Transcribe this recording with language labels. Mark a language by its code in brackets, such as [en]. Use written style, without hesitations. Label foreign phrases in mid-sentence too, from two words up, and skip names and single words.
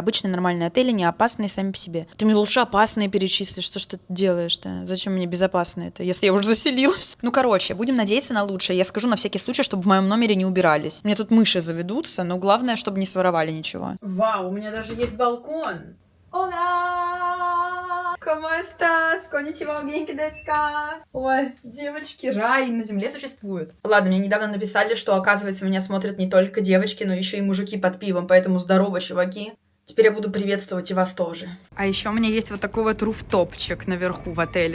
[ru] Обычные нормальные отели, не опасные сами по себе. Ты мне лучше опасные перечислишь, что ж ты делаешь-то? Зачем мне безопасные-то, если я уже заселилась? Ну, короче, будем надеяться на лучшее. Я скажу на всякий случай, чтобы в моем номере не убирались. Мне тут мыши заведутся, но главное, чтобы не своровали ничего. Вау, у меня даже есть балкон. [es] Hola! ¿Cómo estás? [ja] こんにちは、元気ですか? [ru] Ой, девочки, рай на земле существует. Ладно, мне недавно написали, что, оказывается, меня смотрят не только девочки, но еще и мужики под пивом, поэтому здорово, чуваки. Теперь я буду приветствовать и вас тоже. А еще у меня есть вот такой вот руфтопчик наверху в отеле.